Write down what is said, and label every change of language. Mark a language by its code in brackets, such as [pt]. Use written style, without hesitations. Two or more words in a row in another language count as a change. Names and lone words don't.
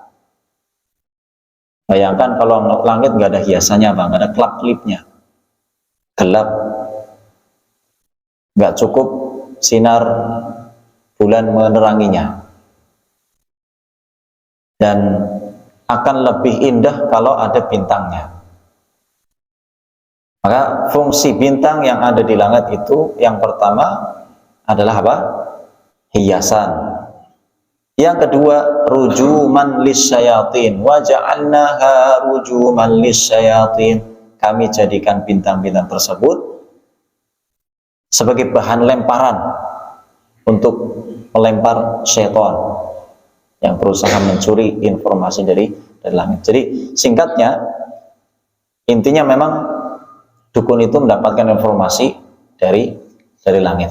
[id] Bayangkan kalau langit nggak ada hiasannya, nggak ada kelap-kelipnya, gelap, nggak cukup sinar bulan meneranginya, dan akan lebih indah kalau ada bintangnya. Maka fungsi bintang yang ada di langit itu yang pertama adalah apa? Hiasan. Yang kedua, [ar] رجوما للشياطين. وجعلناها رجوما للشياطين. [id] Kami jadikan bintang-bintang tersebut sebagai bahan lemparan untuk melempar syaitan yang berusaha mencuri informasi dari langit. Jadi singkatnya, intinya memang dukun itu mendapatkan informasi dari langit.